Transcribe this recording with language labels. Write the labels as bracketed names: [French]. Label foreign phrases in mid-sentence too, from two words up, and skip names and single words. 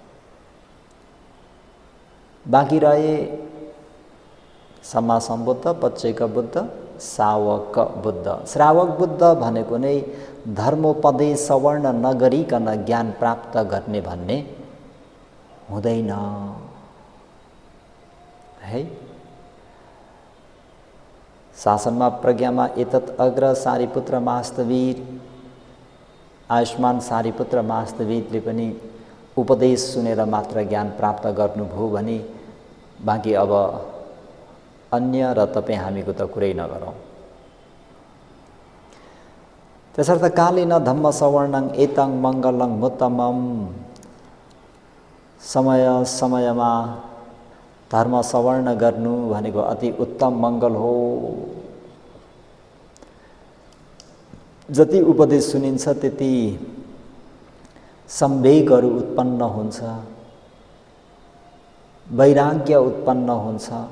[Nepali] बाँकी रहे सम्मा सम्बुद्ध, पच्चैक बुद्ध, सावक बुद्ध। श्रावक बुद्ध भनेको नै धर्मोपदेश सवर्ण नगरिकन ज्ञान प्राप्त गर्ने भन्ने हुँदैन है। शासनमा प्रज्ञामा [Pali] एतत् अग्र [Nepali] सारिपुत्र मास्तवीर, आयुष्मान सारिपुत्र मास्तवीरले पनि उपदेश सुनेर मात्र ज्ञान प्राप्त गर्नुभयो भने बाँकी अब अन्य र तपाईँ हामीको त कुरै नगरौँ। [Pali] त्यसर्थ कालेन धम्म सवर्णं एतं मङ्गलं मुत्तमं। [Nepali] समय समयमा धर्म सवर्ण गर्नु भनेको अति उत्तम मङ्गल हो। जति उपदेश सुनिन्छ त्यति संवेगहरू उत्पन्न हुन्छ, वैराग्य उत्पन्न हुन्छ।